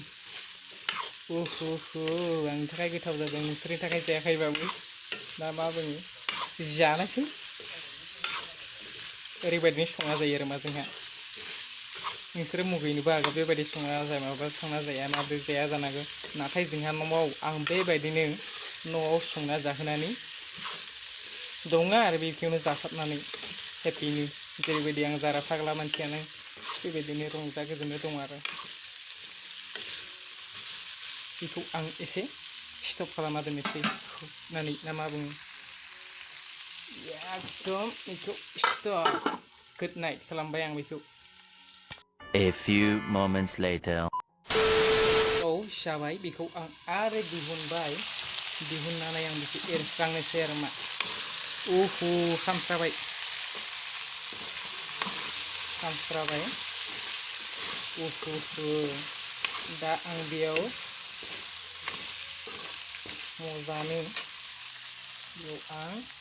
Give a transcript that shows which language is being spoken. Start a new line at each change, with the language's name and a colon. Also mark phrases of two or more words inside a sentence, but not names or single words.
Bodo: आंनि थाखाय गोथाव जादों नोंसोरनि थाखाय जायाखैबाबो दा मा बुङो जानोसै ओरैबायदिनो संना जायो आरो मा जोंहा नोंसोरो मुगैनोबो हागौ बेबायदि संना जाया माबा संना जाया माबोरै जाया जानांगौ नाथाय जोंहा न'आव आं बेबायदिनो न'आव संना जाहोनानै दङ आरो बेखौनो जासाबनानै हेपिनो जेरैबायदि आं जारा फाग्ला मानसियानो बेबायदिनो रंजा गोजोननो दं आरो बेखौ आं एसे स्टप खालामना दोननोसै होनानै ना मा बुङो एकदम बेखौ
English: stop good night
Bodo: खालामबाय आं बेखौ
English: A few moments later.
Bodo: जाबाय बेखौ आं आरो दिहुनबाय दिहुननानै आं बेखौ एरस्रांनोसै आरो मा खामस्राबाय दा आं बेयाव मोजाङै बेयाव आं